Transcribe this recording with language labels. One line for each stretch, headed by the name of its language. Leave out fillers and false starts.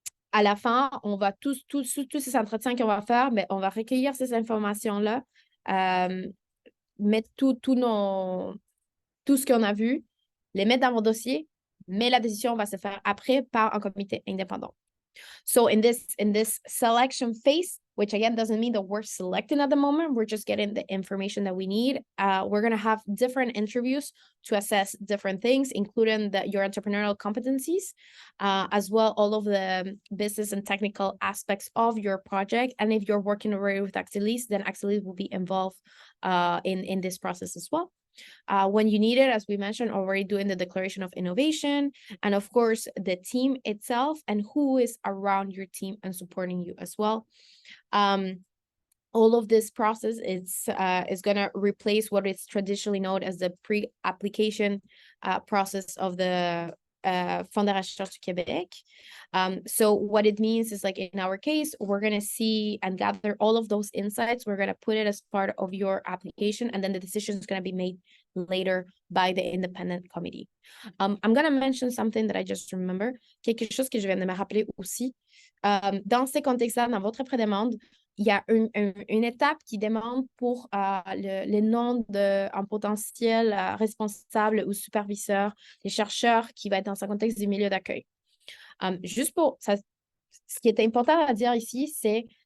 French: À la fin, on va tous ces entretiens qu'on va faire, mais on va recueillir ces informations-là, mettre tout ce qu'on a vu, les mettre dans mon dossier, mais la décision va se faire après par un comité indépendant.
English: So in this selection phase, which again doesn't mean that we're selecting at the moment, we're just getting the information that we need. We're going to have different interviews to assess different things, including your entrepreneurial competencies, as well all of the business and technical aspects of your project. And if you're working already with Axelis, then Axelis will be involved in this process as well. When you need it, as we mentioned, already doing the declaration of innovation, and of course, the team itself and who is around your team and supporting you as well. All of this process is going to replace what is traditionally known as the pre-application process of the Fonds de recherche du Québec. So what it means is, like in our case, we're going to see and gather all of those insights. We're going to put it as part of your application, and then the decision is going to be made later by the independent committee. I'm going to mention something that I just remember,
French: quelque chose que je viens de me rappeler aussi. Dans ces contextes-là, dans votre pré-demande, il y a une étape qui demande pour le nom d'un potentiel responsable ou superviseur, des chercheurs qui va être dans un contexte du milieu d'accueil. Juste pour ça, ce qui est important à dire ici, c'est